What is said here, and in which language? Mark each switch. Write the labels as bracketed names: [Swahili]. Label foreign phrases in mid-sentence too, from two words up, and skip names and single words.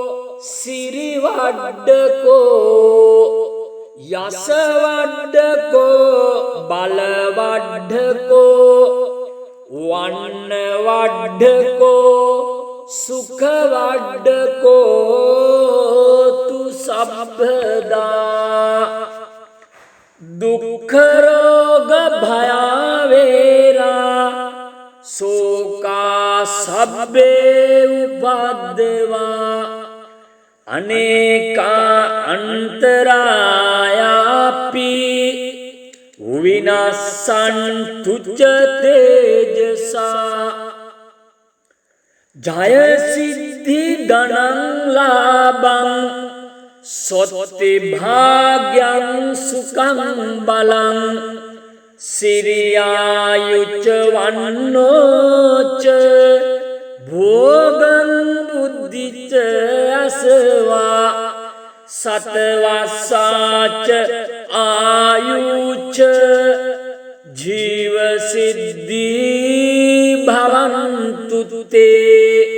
[Pali] සිරිවඩ්ඩකෝ යසවඩ්ඩකෝ බලවඩ්ඩකෝ වන්නවඩ්ඩකෝ සුඛවඩ්ඩකෝතු සබ්බදා දුක්ඛරෝග භයවේරා සෝකා සබ්බේ උපද්දවා අනේකා අන්තරායාපි විනස්සන්තුච්ච තේජසා ජය සිද්ධි ධනං ලාභං සොත්ති භාග්‍යං සුඛං බලං සිරියායුච්ච වන්නෝච භෝගං බුද්ධිච අසවා සතවස්සාච ආයුච්ච ජීව සිද්ධී භවන්තු තේ